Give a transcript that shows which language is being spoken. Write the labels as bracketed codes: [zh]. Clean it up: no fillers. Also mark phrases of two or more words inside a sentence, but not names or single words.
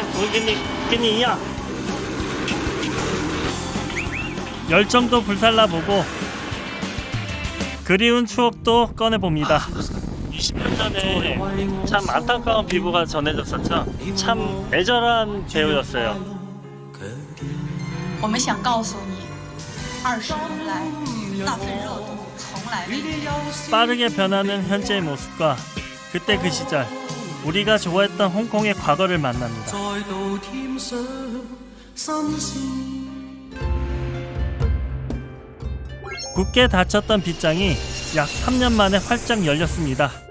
[ko] 우리 이야. 열정도 불살라보고 그리운 추억도 꺼내봅니다. 20년 전에 참 안타까운 비부가 전해졌었죠. 참 애절한 배우였어요. [zh] 我们想告诉你20年来那份热度从来未变。 [ko] 빠르게 변하는 현재의 모습과 그때 그 시절 우리가 좋아했던 홍콩의 과거를 만납니다. 굳게 닫혔던 빗장이 약 3년 만에 활짝 열렸습니다.